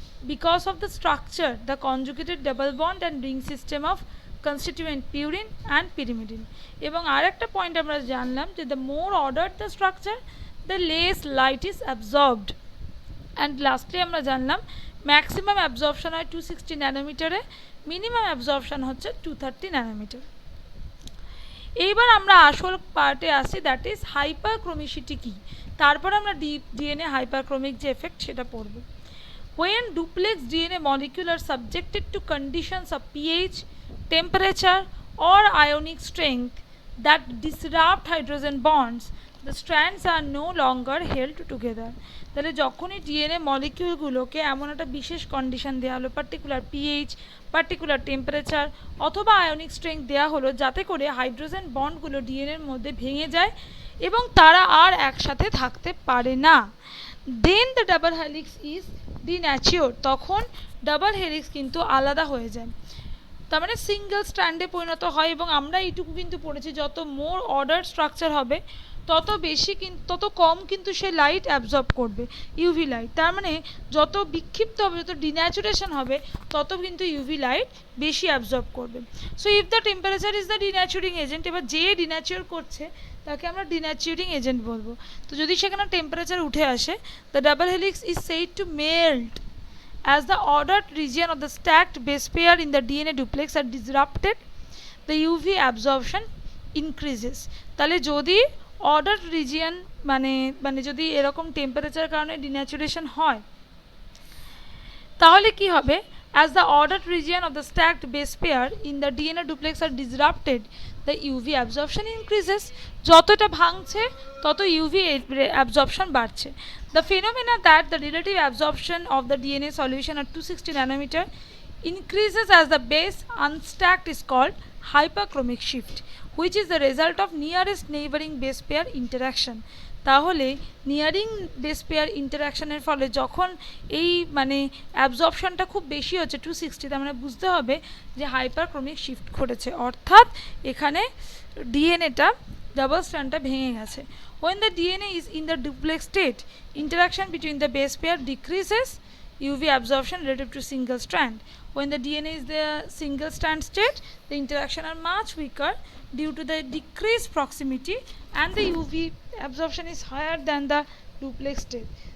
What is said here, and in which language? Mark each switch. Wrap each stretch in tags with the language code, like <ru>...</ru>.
<en>Because of the structure, the conjugated double bond and ring system of constituent purine and pyrimidine.</en> <bn>এবং আর একটা point আমরা জানলাম যে</bn> <en>the more ordered the structure, the less light is absorbed. And lastly</en> <bn>আমরা জানলাম maximum absorption হয় 260 ন্যানোমিটারে, minimum absorption হচ্ছে 230 nanometre. এইবার আমরা আসল পার্টে আসি, দ্যাট ইজ হাইপারক্রোমিসিটি কী। তারপর আমরা ডিএনএ হাইপারক্রোমিক যে এফেক্ট সেটা পড়ব।</bn> <en>When duplex DNA molecule are subjected to conditions of pH, temperature or ionic strength that disrupt hydrogen bonds, the strands are no longer held together.</en> <bn>তাহলে যখনই ডিএনএ মলিকিউলগুলোকে এমন একটা বিশেষ কন্ডিশন দেওয়া হলো, পার্টিকুলার পিএইচ, পার্টিকুলার টেম্পারেচার অথবা ionic strength দেওয়া হলো, যাতে করে হাইড্রোজেন বন্ডগুলো ডিএনএর মধ্যে ভেঙে যায় এবং তারা আর একসাথে থাকতে পারে না,</bn> <en>Then the double helix is denature.</en> <bn>তখন ডাবল হেলিক্স কিন্তু আলাদা হয়ে যায়, তার মানে সিঙ্গেল স্ট্র্যান্ডে পরিণত হয়। এবং আমরা এইটুকু কিন্তু পড়েছি, যত মোর অর্ডার স্ট্রাকচার হবে তত কম কিন্তু সে লাইট অ্যাবজর্ব করবে, ইউভি লাইট। তার মানে যত বিক্ষিপ্ত হবে, যত ডিন্যাচুরেশন হবে, তত কিন্তু ইউভি লাইট বেশি অ্যাবজর্ব করবে।</bn> <en>so if the temperature is the denaturing agent,</en> <bn>এবার যে ডিন্যাচুর করছে তাকে আমরা ডিন্যাচুরিং এজেন্ট বলবো। তো যদি সেখানে টেম্পারেচার উঠে আসে,</bn> <en>The double helix is said to melt as the ordered region of the stacked base pair in the DNA duplex are disrupted, the UV absorption increases।</en> <bn>তাহলে যদি অর্ডার্ড রিজিয়ন মানে যদি এরকম টেম্পারেচার কারণে ডিন্যাচুরেশন হয়, তাহলে কি হবে,</bn> <en>as the ordered region of the stacked base pair in the DNA duplex are disrupted, the UV absorption increases।</en> <bn>যতটা ভাঙছে তত UV absorption বাড়ছে।</bn> <en>The phenomena that the relative absorption of the DNA solution at 260 nanometer increases as the base unstacked is called hyperchromic shift, which is the result of nearest neighboring base pair interaction।</en> <bn>তাহলে nearing base pair ইন্টারাকশনের ফলে যখন এই অ্যাবজর্পশনটা খুব বেশি হচ্ছে 260, তার মানে বুঝতে হবে যে হাইপারক্রমিক শিফট ঘটেছে, অর্থাৎ এখানে ডিএনএটা ডাবল স্ট্র্যান্ডটা ভেঙে গেছে।</bn> <en>When the DNA is in the duplex state, interaction between the base pair decreases UV absorption relative to single strand. When the DNA is the single strand state, the interaction are much weaker due to the decreased proximity and the UV absorption is higher than the duplex state.</en>